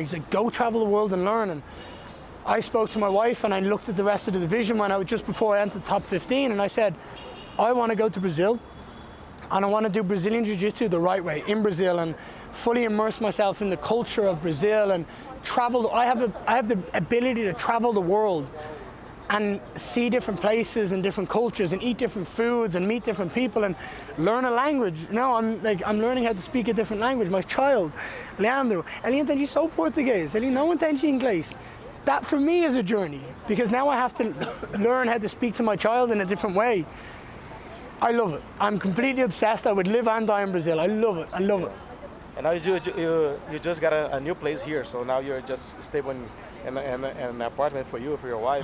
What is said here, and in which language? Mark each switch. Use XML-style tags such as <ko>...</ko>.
<en>He said, go travel the world and learn. And I spoke to my wife and I looked at the rest of the division just before I entered the top 15, and I said, I want to go to Brazil and I want to do Brazilian Jiu-Jitsu the right way in Brazil and fully immerse myself in the culture of Brazil and travel. I have the ability to travel the world and see different places and different cultures and eat different foods and meet different people and learn a language. No, I'm learning how to speak a different language. My child,</en> <pt>Leandro, ele entende só o português. Ele não entende inglês.</pt> <en>That for me is a journey because now I have to learn how to speak to my child in a different way. I love it. I'm completely obsessed. I would live and die in Brazil. I love it. I love it. And now you just got a new place here, so now you're just stable in an apartment for you, for your wife.</en>